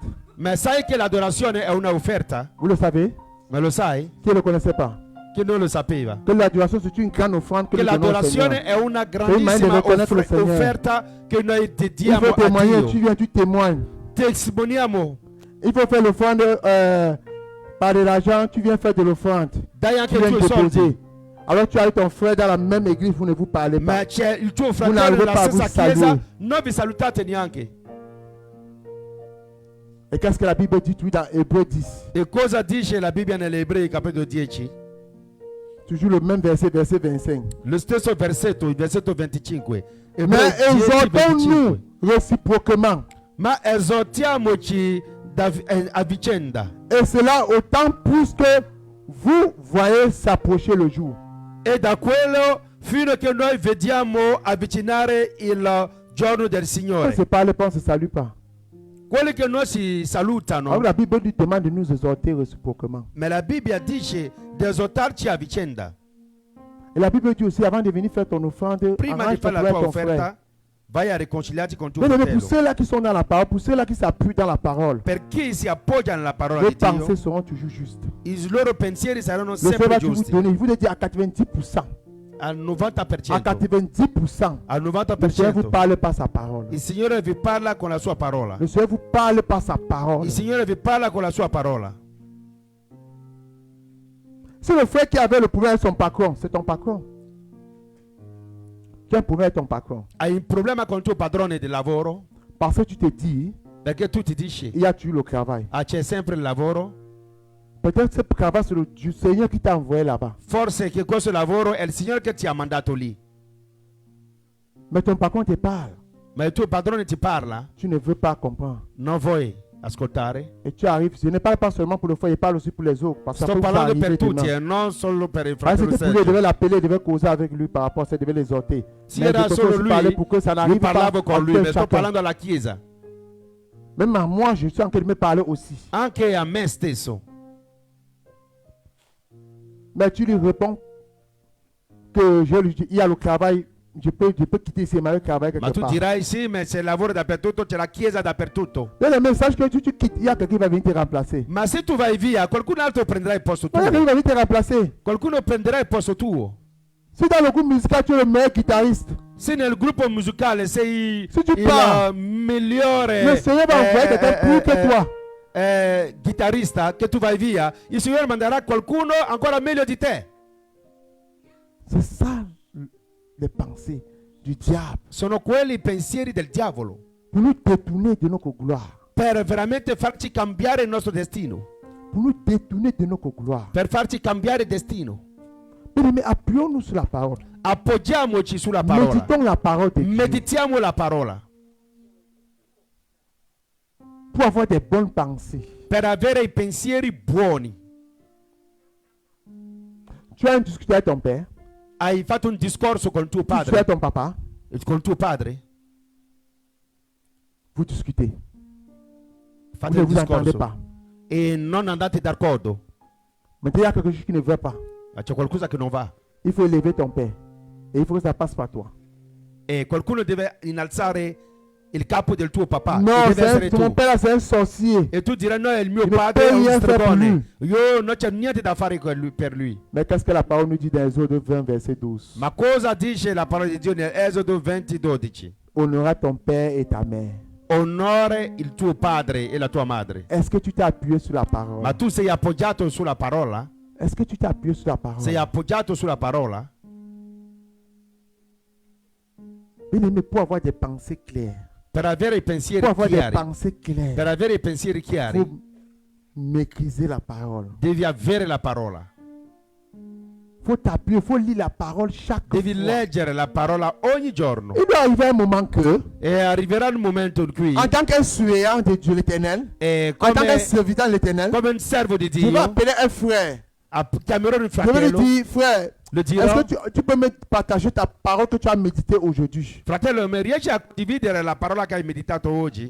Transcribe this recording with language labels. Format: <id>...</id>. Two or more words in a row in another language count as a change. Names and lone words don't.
<it>Ma sai che l'adorazione è una offerta?</it> <fr>Vous le savez?</fr> <it>Ma lo sai?</it> <fr>Qui ne le connaissait pas?</fr> <it>Chi non lo sapeva?</it> <fr>Que l'adoration c'est une grande offrande que</fr> <it>Che</it> <fr>nous donnons au</fr> <it>l'adorazione</it> <fr>Seigneur.</fr> <it>è una</it> <fr>moyen</fr> <it>grandissima di riconoscere il Signore. offerta che noi</it> <fr>Il</fr> <it>dediamo</it> <fr>faut</fr> <it>a</it> <fr>témoigner, tu</fr> <it>Dio.</it> <fr>viens, tu témoignes.</fr> <it>Testimoniamo.</it> <fr>Il faut faire l'offrande par de l'argent, tu viens faire de l'offrande.</fr> <it>Dai anche</it> <fr>Tu</fr> <it>i</it> <fr>viens</fr> <it>tuoi soldi.</it> <fr>déposer. Alors tu as avec ton frère dans la même église, vous ne vous parlez pas.</fr> <it>Ma c'è il tuo</it> <fr>Vous</fr> <it>fratello</it> <fr>n'arrivez</fr> <it>nella</it> <fr>pas à</fr> <it>stessa</it> <fr>vous</fr> <it>chiesa,</it> <fr>saluer.</fr> <it>non vi salutate neanche.</it> <fr>Et qu'est-ce que la Bible dit oui, dans Hébreux 10?</fr> <it>E cosa dice la Bibbia nelle Ebrei capitolo 10?</it> <fr>Toujours le même verset, verset 25.</fr> <it>Lo stesso versetto, il versetto 25.</it> <fr>Mais exhortons-nous réciproquement.</fr> <it>Ma esortiamoci a vicenda.</it> <fr>Et cela autant plus que vous voyez s'approcher le jour.</fr> <it>E da quello fino che noi vediamo avvicinare il giorno del</it> <fr>Quand</fr> <it>Signore.</it> <fr>se parle pas, on ne se salue pas.</fr> <it>Quelli che noi si salutano,</it> <fr>Alors, la Bible nous demande de nous exhorter réciproquement.</fr> <it>ma la Bibbia dice di esortarci a vicenda.</it> <fr>Et la Bible dit aussi, avant de venir faire ton offrande,</fr> <it>Prima di</it> <fr>arrange ton</fr> <it>fare la</it> <fr>frère,</fr> <it>tua</it> <fr>ton frère.</fr> <it>offerta, vai a riconciliarti con tuo</it> <fr>Mais pour</fr> <it>fratello.</it> <fr>ceux-là qui sont dans la parole, pour ceux-là qui s'appuient dans la parole,</fr> <it>Per chi si appoggia nella parola</it> <fr>les</fr> <it>di Dio,</it> <fr>pensées seront toujours justes.</fr> <it>i loro pensieri saranno</it> <fr>Le Seigneur</fr> <it>sempre</it> <fr>va vous</fr> <it>giusti.</it> <fr>donner, il vous dit à 90%.</fr> <it>Al</it> <fr>À 90%.</fr> <it>90%. Al</it> <fr>Le Seigneur vous</fr> <it>90%.</it> <fr>parle par sa parole.</fr> <it>Il Signore vi parla con la sua parola.</it> <fr>Le Seigneur vous parle par sa parole.</fr> <it>Il Signore vi parla con la sua parola.</it> <fr>Si le frère qui avait le problème avec son patron, c'est ton patron. Qui a un problème avec ton patron?</fr> <it>Hai un problema con il tuo padrone di lavoro?</it> <fr>Parce que tu te dis,</fr> <it>Perché tu ti dici,</it> <fr>il y a toujours le travail.</fr> <it>c'è sempre il lavoro?</it> <fr>Peut-être ce travail, c'est le Seigneur qui t'a envoyé là-bas.</fr> <it>Forse che questo lavoro è il Signore che ti ha mandato lì.</it> <fr>Mais ton patron te parle.</fr> <it>Ma il tuo padrone ti parla?</it> <fr>Tu ne veux pas comprendre.</fr> <it>Non vuoi ascoltare?</it> <fr>Et tu arrives. Je ne parle pas seulement pour le frère, je parle aussi pour les autres. Parce que ça</fr> <it>Sto</it> <fr>peut vous</fr> <it>parlando</it> <fr>arriver</fr> <it>per tutti</it> <fr>demain.</fr> <it>e non solo per il</it> <fr>Parce</fr> <it>fratello</it> <fr>que pour lui, il</fr> <it>Sergio.</it> <fr>devait l'appeler, il devait causer avec lui par rapport à ça, il devait l'exhorter.</fr> <it>Si</it> <fr>Mais</fr> <it>era</it> <fr>je peux</fr> <it>solo</it> <fr>aussi parler</fr> <it>lui,</it> <fr>pour que ça</fr> <it>io</it> <fr>n'arrive pas</fr> <it>parlavo con lui,</it> <fr>à</fr> <it>ma sto</it> <fr>chacun.</fr> <it>parlando alla Chiesa.</it> <fr>Même à moi, je suis en train de me parler aussi.</fr> <it>Anche a me stesso.</it> <fr>Mais tu lui réponds que il y a le travail, je peux quitter ces malheureux travail</fr> <it>Ma</it> <fr>quelque</fr> <it>tu</it> <fr>part.</fr> <it>dirai sì, ma c'è il lavoro dappertutto, c'è la Chiesa dappertutto.</it> <fr>Mais le message que tu quittes, il y a quelqu'un qui va venir te remplacer.</fr> <it>Ma se tu vai via, qualcun altro prenderà il posto</it> <fr>Il y a quelqu'un</fr> <it>tuo.</it> <fr>qui va venir te remplacer.</fr> <it>Qualcuno prenderà il posto tuo.</it> <fr>Si dans le groupe musical, tu es le meilleur guitariste,</fr> <it>Se nel gruppo musicale sei</it> <fr>Se tu pars,</fr> <it>migliore</it> <fr>le Seigneur va envoyer quelqu'un plus que toi.</fr> <it>chitarrista, che tu vai via, il Signore manderà qualcuno ancora meglio di te.</it> <fr>C'est ça les pensées du diable.</fr> <it>Sono quelli i pensieri del diavolo</it> <fr>Pour nous détourner de notre gloire.</fr> <it>per veramente farci cambiare il nostro destino,</it> <fr>Pour nous détourner de notre gloire.</fr> <it>per farci cambiare il destino.</it> <fr>Mais appuyons-nous sur la parole.</fr> <it>Appoggiamoci sulla parola,</it> <fr>Méditons la parole de Dieu.</fr> <it>meditiamo la parola</it> <fr>Pour avoir des bonnes pensées.</fr> <it>per avere i pensieri buoni.</it> <fr>Tu as discuté avec ton père.</fr> <it>Hai fatto un discorso con tuo</it> <fr>Tu es</fr> <it>padre,</it> <fr>ton papa.</fr> <it>con tuo padre?</it> <fr>Vous discutez.</fr> <it>Fate</it> <fr>Vous ne</fr> <it>il</it> <fr>vous entendez</fr> <it>discorso</it> <fr>pas.</fr> <it>e non andate d'accordo.</it> <fr>Maintenant, il y a quelque chose qui ne va pas.</fr> <it>Ma c'è qualcosa che non va</it> <fr>Il faut élever ton père. Et il faut que ça passe par toi.</fr> <it>e qualcuno deve innalzare il capo del tuo papà.</it> <fr>Non,</fr> <it>e deve essere</it> <fr>mon</fr> <it>tu.</it> <fr>père, c'est un sorcier.</fr> <it>E tu dirai no, il mio</it> <fr>Il ne</fr> <it>padre</it> <fr>peut</fr> <it>è un</it> <fr>rien faire</fr> <it>stregone. Io non c'è niente da fare per lui.</it> <fr>Mais qu'est-ce que la parole nous dit dans Exode 20, verset 12?</fr> <it>Ma cosa dice la parola di Dio nell'Esodo 20:12?</it> <fr>Honore ton père et ta mère.</fr> <it>Onore il tuo padre e la tua madre.</it> <fr>Est-ce que tu t'es appuyé sur la parole?</fr> <it>Ma tu sei appoggiato sulla parola?</it> <fr>Est-ce que tu t'es appuyé sur la parole?</fr> <it>Sei appoggiato sulla parola?</it> <fr>Bien-aimé, pour avoir des pensées claires,</fr> <it>Per avere i pensieri</it> <fr>pour avoir des</fr> <it>chiari,</it> <fr>pensées claires,</fr> <it>per avere i pensieri</it> <fr>il</fr> <it>chiari,</it> <fr>faut maîtriser la parole.</fr> <it>devi avere la parola.</it> <fr>Il faut t'appuyer, il faut lire la parole chaque</fr> <it>Devi</it> <fr>fois.</fr> <it>leggere la parola ogni giorno.</it> <fr>Il doit arriver un moment que,</fr> <it>E arriverà il momento in cui,</it> <fr>en tant qu'un suppléant de Dieu l'éternel,</fr> <it>e</it> <fr>en tant qu'un</fr> <it>come,</it> <fr>serviteur de l'éternel,</fr> <it>come un servo di</it> <fr>je vais</fr> <it>Dio,</it> <fr>appeler un frère.</fr> <it>chiamerò il</it> <fr>Je vais lui</fr> <it>fratello,</it> <fr>dire, frère,</fr> <it>le</it> <fr>est-ce</fr> <it>dirò:</it> <fr>que tu peux me partager ta parole que tu as méditée aujourd'hui?</fr> <it>fratello, mi riesci a condividere la parola che hai meditato oggi?</it>